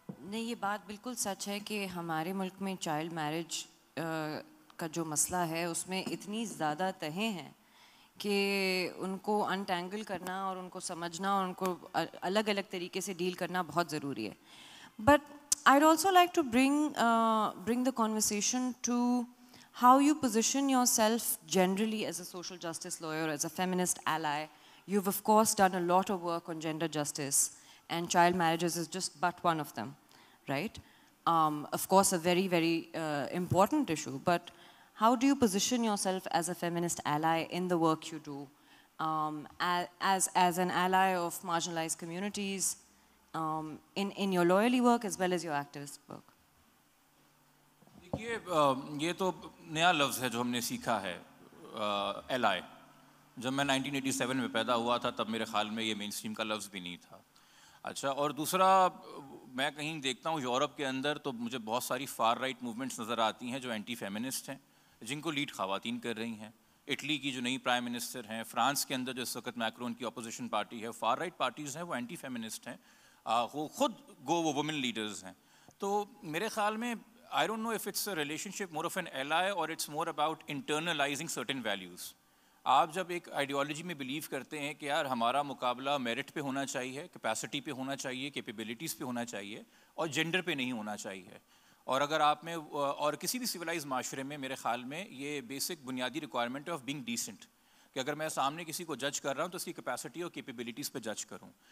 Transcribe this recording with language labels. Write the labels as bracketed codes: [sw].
[ur] نہیں, یہ بات بالکل سچ ہے کہ ہمارے ملک میں چائلڈ میرج کا جو مسئلہ ہے اس میں اتنی زیادہ تہیں ہیں کہ ان کو انٹینگل کرنا اور ان کو سمجھنا اور ان کو الگ الگ طریقے سے ڈیل کرنا بہت ضروری ہے. [en] But I'd also like to bring the conversation to how you position yourself generally as a social justice lawyer, as a feminist ally. You've of course done a lot of work on gender justice, and child marriages is just but one of them, right? Of course a very, very important issue, but how do you position yourself as a feminist ally in the work you do, as an ally of marginalized communities, in your lawyerly work as well as your activist work? [ur] دیکھیے, یہ تو نیا لفظ ہے جو ہم نے سیکھا ہے, ایلائی. جب میں 1987 میں پیدا ہوا تھا تب میرے خیال میں یہ مین اسٹریم کا لفظ بھی نہیں تھا. اچھا, اور دوسرا میں کہیں دیکھتا ہوں یورپ کے اندر تو مجھے بہت ساری فار رائٹ موومنٹس نظر آتی ہیں جو اینٹی فیمنسٹ ہیں, جن کو لیڈ خواتین کر رہی ہیں. اٹلی کی جو نئی پرائم منسٹر ہیں, فرانس کے اندر جو اس وقت میکرون کی اپوزیشن پارٹی ہے, فار رائٹ پارٹیز ہیں, وہ اینٹی فیمنسٹ ہیں, وہ خود وہ وومن لیڈرز ہیں. تو میرے خیال میں [en] I don't know if it's a relationship more of an ally or it's more about internalizing certain values. [ur] آپ جب ایک آئیڈیالوجی میں بلیو کرتے ہیں کہ یار ہمارا مقابلہ میرٹ پہ ہونا چاہیے, کیپیسٹی پہ ہونا چاہیے, کیپیبلٹیز پہ ہونا چاہیے, اور جینڈر پہ نہیں ہونا چاہیے, اور اگر آپ میں اور کسی بھی سویلائز معاشرے میں میرے خیال میں یہ بیسک بنیادی ریکوائرمنٹ ہے [en] of being decent, [ur] کہ اگر میں سامنے کسی کو جج کر رہا ہوں تو اس کی کیپیسٹی اور کیپیبلٹیز پہ جج کروں.